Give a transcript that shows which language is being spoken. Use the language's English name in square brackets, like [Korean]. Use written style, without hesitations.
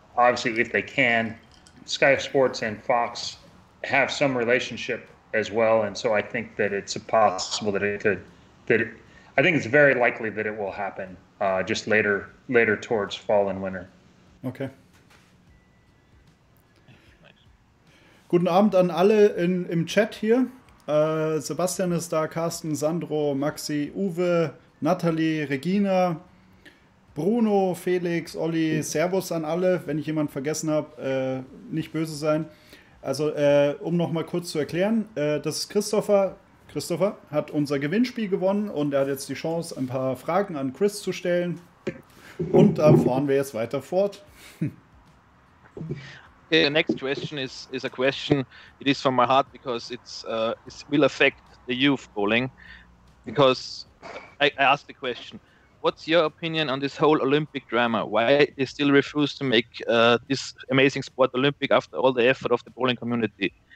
[English] Obviously, if they can, Sky Sports and Fox have some relationship as well, and so I think that it's possible that I think it's very likely that it will happen just later towards fall and winter. Okay. [German] Guten Abend an alle im Chat hier. Sebastian ist da, Carsten, Sandro, Maxi, Uwe, Nathalie, Regina, Bruno, Felix, Olli, Servus an alle. Wenn ich jemanden vergessen habe, nicht böse sein. Also, um noch mal kurz zu erklären, das ist Christopher. Christopher hat unser Gewinnspiel gewonnen und er hat jetzt die Chance, ein paar Fragen an Chris zu stellen. Und da fahren wir jetzt weiter fort. [English] Okay, the next question is a question. It is from my heart because it will affect the youth bowling. Because I asked the question, what's your opinion on this whole Olympic drama? Why they still refuse to make this amazing sport Olympic after all the effort of the bowling community?